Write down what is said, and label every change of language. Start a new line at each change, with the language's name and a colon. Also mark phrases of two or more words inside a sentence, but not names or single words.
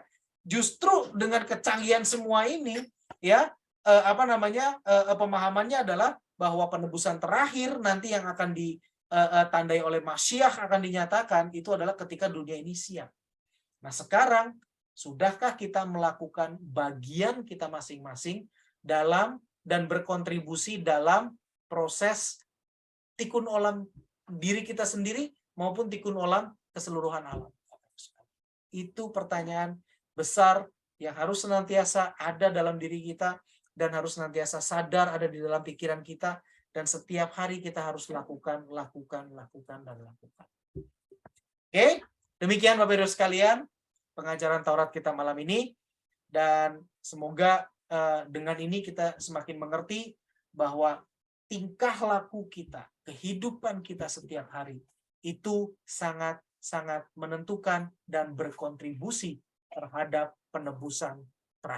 Indonesian: Justru dengan kecanggihan semua ini, ya, pemahamannya adalah bahwa penebusan terakhir nanti yang akan ditandai oleh Masyiah akan dinyatakan itu adalah ketika dunia ini siap. Nah, sekarang sudahkah kita melakukan bagian kita masing-masing dalam dan berkontribusi dalam proses
Hebrew: תיקון עולם
Indonesian: diri kita sendiri maupun
Hebrew: תיקון עולם
Indonesian: keseluruhan alam? Itu pertanyaan besar yang harus senantiasa ada dalam diri kita dan harus senantiasa sadar ada di dalam pikiran kita, dan setiap hari kita harus lakukan. Oke, demikian Bapak Ibu sekalian pengajaran Taurat kita malam ini, dan semoga dengan ini kita semakin mengerti bahwa tingkah laku kita, kehidupan kita setiap hari itu sangat menentukan dan berkontribusi terhadap penebusan terakhir.